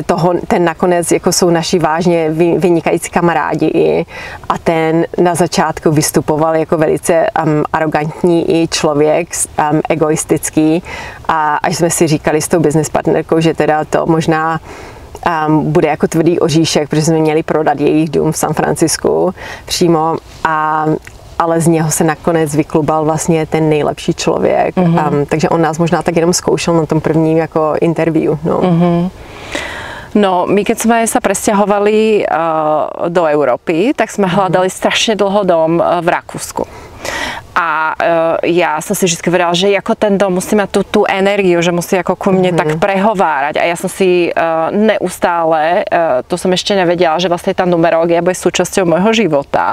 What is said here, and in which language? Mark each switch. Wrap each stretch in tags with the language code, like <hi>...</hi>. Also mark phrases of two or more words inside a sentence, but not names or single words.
<cs>ten nakonec jako jsou naši vážně vynikající kamarádi a ten na začátku vystupoval jako velice arrogantní i člověk, egoistický a až jsme si říkali s tou business partnerkou, že teda to možná bude jako tvrdý oříšek, protože jsme měli prodat jejich dům v San Francisku přímo ale z něho se nakonec vyklubal vlastně ten nejlepší člověk. Takže on nás možná tak jenom zkoušel na tom prvním jako interview. No.</cs> <sk>No, my keď sme sa presťahovali do Európy, tak sme hľadali strašne dlho dom v Rakúsku. A ja som si vždy povedala, že ako ten dom musí mať tú energiu, že musí ako ku mne tak prehovárať. A ja som si neustále, to som ešte nevedela, že vlastne tá numerológia bude súčasťou môjho života.</sk>